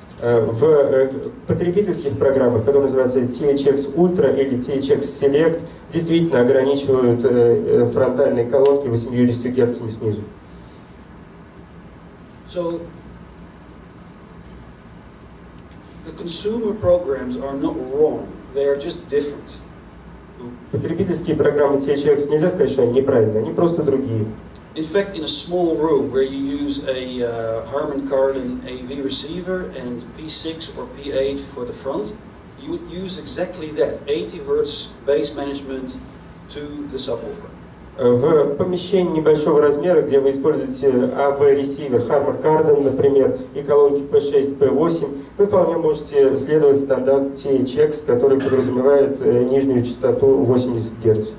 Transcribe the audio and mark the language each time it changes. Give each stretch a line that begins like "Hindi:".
Russian: В потребительских программах, которые называются THX Ultra или THX Select, действительно ограничивают фронтальные колонки 80 Гц снизу.
English: So, the consumer programs are not wrong, they are just different.
Russian: Poтребительские программы THX нельзя сказать, что они неправильные, они просто другие.
English: In fact, in a small room where you use a Harman Kardon AV receiver and P6 or P8 for the front, you would use exactly that, 80 Hz bass management to the subwoofer.
Russian: В помещении небольшого размера, где вы используете AV-ресивер Harman Kardon, например, и колонки P6, P8, вы вполне можете следовать стандарту THX, который подразумевает нижнюю частоту 80 Гц.